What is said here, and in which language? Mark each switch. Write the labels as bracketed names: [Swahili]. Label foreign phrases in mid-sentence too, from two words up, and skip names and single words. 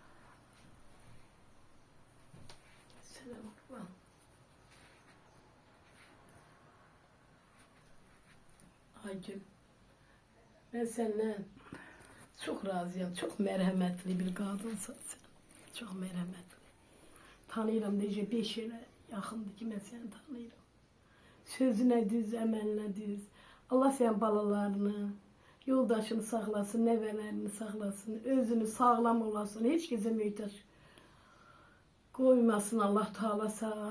[Turkish] Selam. Aygül, ben senden çok razıyım. Çok merhametli bir kadınsan sen. Çok merhametli. [Azerbaijani] Tanıyıram necə 5 ilə yaxındır ki, mən səni tanıyıram. Sözünə düz, əməlinə düz. Allah sənin balalarını, yoldaşını saxlasın, nəvələrini saxlasın, özünü sağlam olasın, heç kəsə möhtac qoymasın Allah Taala sağ.